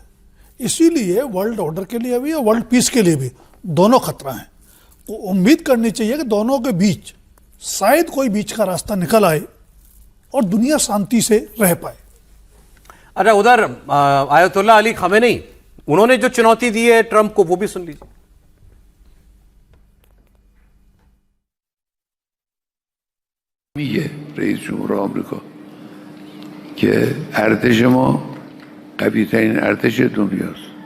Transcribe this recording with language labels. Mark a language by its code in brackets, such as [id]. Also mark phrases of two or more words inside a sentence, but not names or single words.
[hi] इसीलिए [en] world order [hi] के लिए भी और [en] world peace [hi] के लिए भी दोनों खतरा हैं। तो उम्मीद करनी चाहिए कि दोनों के बीच शायद कोई बीच का रास्ता निकल आए और दुनिया शांति से रह पाए। अच्छा, उधर आयतुल्लाह अली खामेनेई, उन्होंने जो चुनौती दी है ट्रंप को, वो भी सुन लीजिए। [fa] میگه رئیس جمهور آمریکا که ارتش ما قوی ترین ارتش دنیاست.